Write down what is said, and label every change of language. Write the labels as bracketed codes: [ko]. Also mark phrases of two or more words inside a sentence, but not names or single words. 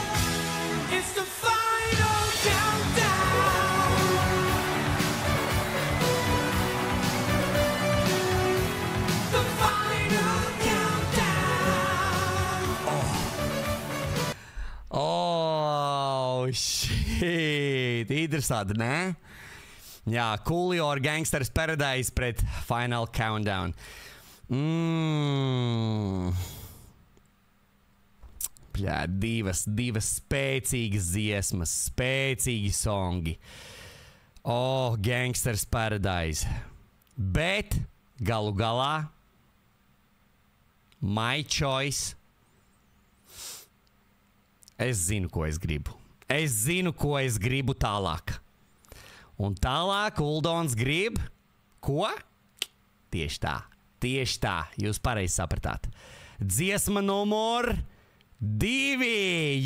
[en] It's the final countdown. The final countdown. Oh, shit. [lv] Interesanti, ne? Jā, Coolio ar Gangsters Paradise pret Final Countdown. Bļā, divas spēcīgas dziesmas, spēcīgi songi. [en] Oh, Gangsters Paradise. [lv] Bet galu galā [en] my choice. [lv] Es zinu, ko es gribu. Es zinu, ko es gribu tālāk. Un tālāk Uldons grib ko? Tieši tā. Tieši tā. Jūs pareizi sapratāt. Dziesma numur 2.